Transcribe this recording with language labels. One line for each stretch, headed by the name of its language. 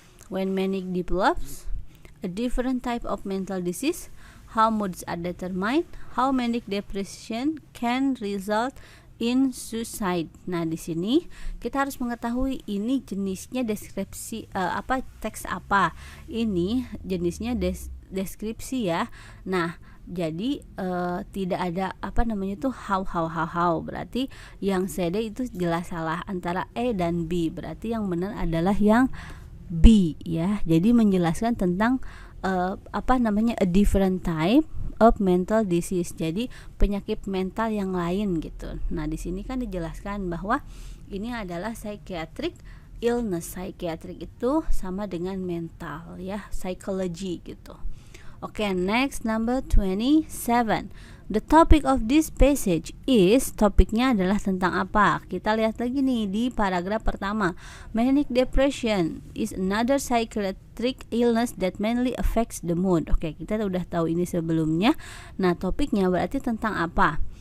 English: When manic develops, a different type of mental disease, how moods are determined, how manic depression can result in suicide.
Indonesian: Nah, di sini kita harus mengetahui ini jenisnya deskripsi teks apa. Ini jenisnya deskripsi ya. Nah, jadi tidak ada how. Berarti yang CD itu jelas salah antara E dan B. Berarti yang benar adalah yang B ya. Jadi menjelaskan tentang
English: a different type of mental disease.
Indonesian: Jadi penyakit mental yang lain gitu. Nah, di sini kan dijelaskan bahwa ini adalah psychiatric illness. Psychiatric itu sama dengan mental ya, psychology gitu.
English: Oke, next number 27. The topic of this passage is,
Indonesian: topiknya adalah tentang apa? Kita lihat lagi nih di paragraf pertama.
English: Manic depression is another psychiatric illness that mainly affects the mood.
Indonesian: Oke, kita udah tahu ini sebelumnya. Nah, topiknya berarti tentang apa?